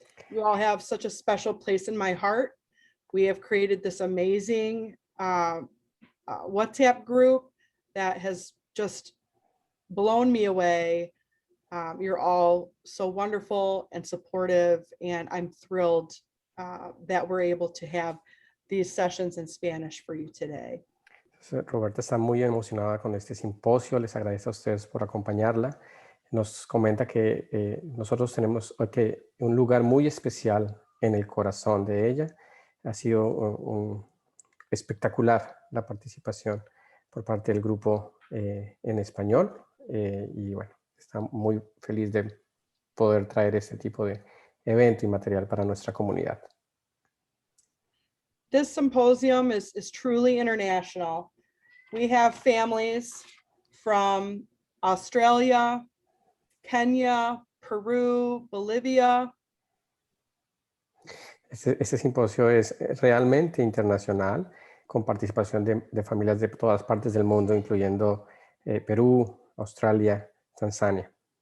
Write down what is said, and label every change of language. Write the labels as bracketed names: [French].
[English] You all have such a special place in my heart. We have created this amazing WhatsApp group that has just blown me away. You're all so wonderful and supportive, and I'm thrilled that we're able to have these sessions in Spanish for you today. [Spanish] Roberta está muy emocionada con este simposio, les agradece a ustedes por acompañarla. Nos comenta que nosotros tenemos un lugar muy especial en el corazón de ella. Ha sido espectacular la participación por parte del grupo en español y bueno, está muy feliz de poder traer este tipo de evento y material para nuestra comunidad. [English] This symposium is truly international. We have families from Australia, Kenya, Peru, Bolivia. [Spanish] Este simposio es realmente internacional, con participación de familias de todas partes del mundo, incluyendo Perú, Australia, Tanzania.